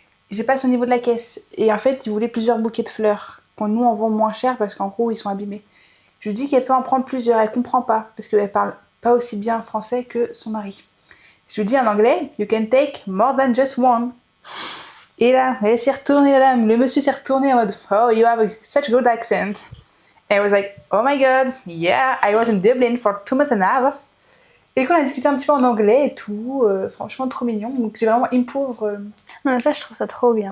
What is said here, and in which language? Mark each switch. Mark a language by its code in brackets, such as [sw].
[fr] J'ai passé au niveau de la caisse. Et en fait, ils voulaient plusieurs bouquets de fleurs. Qu'on nous en vend moins cher parce qu'en gros, ils sont abîmés. Je lui dis qu'elle peut en prendre plusieurs. Elle comprend pas. Parce qu'elle parle pas aussi bien français que son mari. Je lui dis en anglais, [en] you can take more than just one. [fr] Et là, elle s'est retournée, la dame. Le monsieur s'est retourné en mode, [en] oh, you have such good accent. And I was like, oh my god, yeah, I was in Dublin for 2 months and a half. [fr] Et quand on a discuté un petit peu en anglais et tout, franchement trop mignon. Donc j'ai vraiment improved. Non, ça, je trouve ça trop bien.